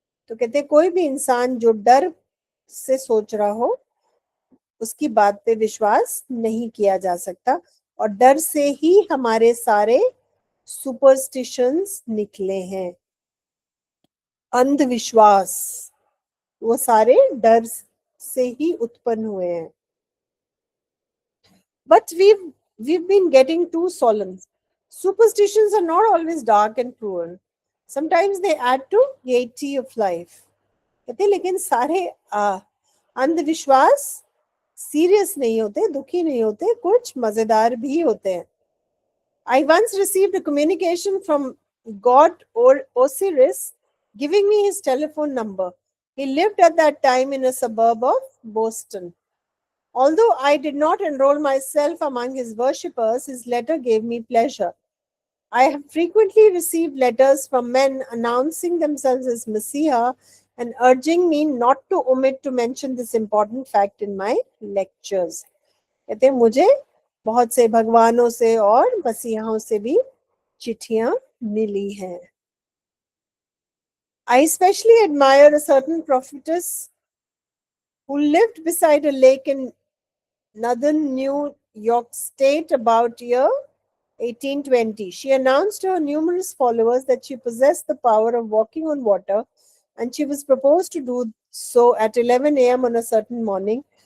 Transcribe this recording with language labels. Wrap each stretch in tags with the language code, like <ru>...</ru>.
<hi>तो कहते हैं कोई भी इंसान जो डर से सोच रहा हो उसकी बात पे विश्वास नहीं किया जा सकता, और डर से ही हमारे सारे सुपरस्टिशंस निकले हैं। अंधविश्वास वो सारे डर से ही उत्पन्न हुए हैं।</hi> <en>But we've been getting too solemn. Superstitions are not always dark and cruel. Sometimes they add to gaiety of life.</en> <hi>कहते लेकिन सारे अंधविश्वास सीरियस नहीं होते, दुखी नहीं होते, कुछ मजेदार भी होते हैं।</hi> <en>I once received a communication from God or Osiris giving me his telephone number. He lived at that time in a suburb of Boston. Although I did not enroll myself among his worshippers, his letter gave me pleasure. I have frequently received letters from men announcing themselves as Messiah and urging me not to omit to mention this important fact in my lectures.</en> <hi>कहते हैं मुझे बहुत से भगवानों से और मसीहाओं से भी चिट्ठियां मिली हैं.</hi> <en>I especially admire a certain prophetess who lived beside a lake in northern New York State about year 1820. She announced to her numerous followers that she possessed the power of walking on water, and she was proposed to do so at 11 a.m. on a certain morning.</en>